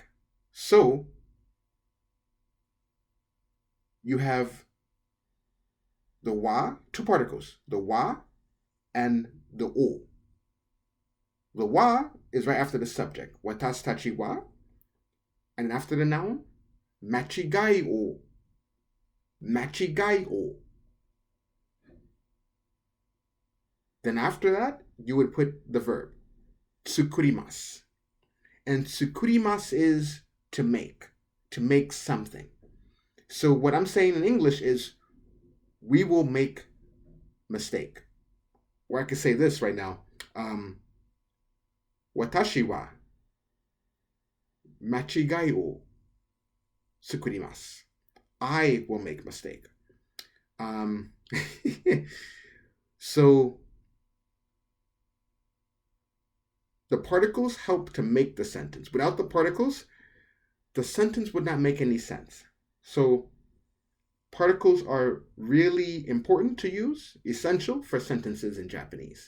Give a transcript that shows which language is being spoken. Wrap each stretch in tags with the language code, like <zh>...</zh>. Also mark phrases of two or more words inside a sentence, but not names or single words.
<en>So you have the wa, two particles, the wa and the o. The wa is right after the subject,</en> <ja>watashitachi wa,</ja> <en>and after the noun,</en> <ja>machigai o. Machigai o.</ja> <en>Then after that, you would put the verb, tsukurimasu. And tsukurimasu is to make something. So what I'm saying in English is, we will make mistake. Or I could say this right now.</en> <ja>Watashi wa machigai o tsukurimasu.</ja> <en>I will make mistake. So the particles help to make the sentence. Without the particles, the sentence would not make any sense. So particles are really important to use, essential for sentences in Japanese.</en>